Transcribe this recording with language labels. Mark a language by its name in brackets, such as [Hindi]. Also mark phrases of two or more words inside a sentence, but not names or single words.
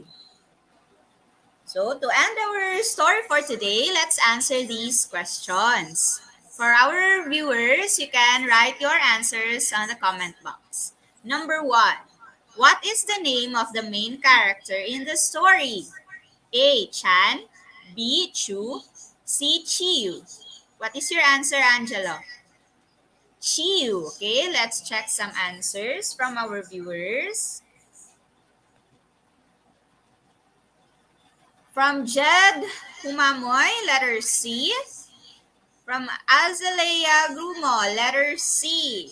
[English] So to end our story for today, let's answer these questions. For our viewers, you can write your answers on the comment box. Number 1. What is the name of the main character in the story? A. Chan, B. Chu, C. Chiyu. What is your answer, Angelo? Chiyu. Okay, let's check some answers from our viewers. From Jed Humamoy, letter C. From Azalea Grumo, letter C.